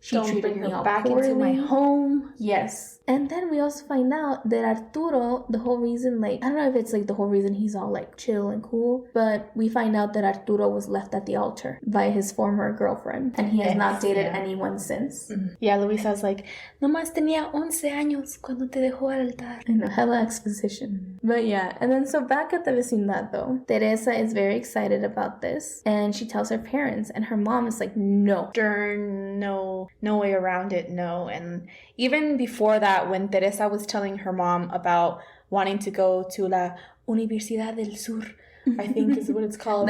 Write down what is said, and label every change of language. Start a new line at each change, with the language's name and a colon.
English: She treated me all back poorly. into my home. Yes. And then we also find out that Arturo, the whole reason, like, I don't know if it's like the whole reason he's all like chill and cool, but we find out that Arturo was left at the altar by his former girlfriend, and he has not dated anyone since. Yeah, Luisa's like,
Spanish: nomás tenía 11 años cuando te dejó al altar.
English: I know, hella exposition. But yeah, and then so back at the vecindad though, Teresa is very excited about this, and she tells her parents, and her mom is like, no. Stern, no way around it, no. And even before that, when Teresa was telling her mom about wanting to go to La Universidad del Sur, I think is what it's called.